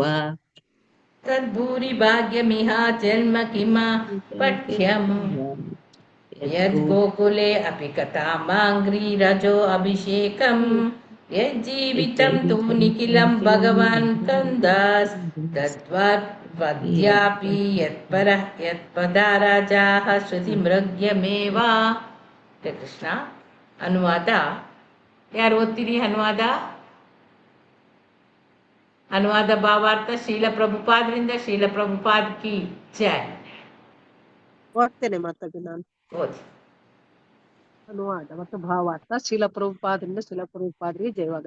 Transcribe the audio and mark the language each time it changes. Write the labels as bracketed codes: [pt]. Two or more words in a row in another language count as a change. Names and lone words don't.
[sa] ತದ್ಭೂರಿ ಭಾಗ್ಯಮಿಹ ಜನ್ಮ ಕಿಮ ಪಠ್ಯಂ ಯದ್ ಗೋಕುಲೆ ಅಪಿ ಕಥಾಮಾಂಘ್ರಿರಜೋ ಅಭಿಷೇಕಂ ಯಜ್ಜೀವಿತಂ ತು ನಿಖಿಲಂ ಭಗವಾನ್ ಕಂದಾಸ್ ವದ್ಯಾಪಿ ಯತ್ಪದ ರಾಜಾಃ ಶ್ರುತಿಮೃಗ್ಯಮೇವ. [kn] ಕೃಷ್ಣ. ಅನುವಾದ ಯಾರು ಓದ್ತೀರಿ? ಅನುವಾದ ಭಾವಾರ್ಥ ಶೀಲ ಪ್ರಭುಪಾದ್ರಿಂದ. [hi] ಶೀಲ ಪ್ರಭುಪಾದ್ की जय. [kn] ಓದ್ತೇನೆ ಮಾತಾಡಿ ನಾನು. ಓದಿ. ಅನುವಾದ ಮತ್ತು ಭಾವಾರ್ಥ ಶೀಲ ಪ್ರಭುಪಾದರಿಂದ ಶೀಲ ಪ್ರಭುಪಾದರಿಗೆ ಜಯವಾಗಲಿ.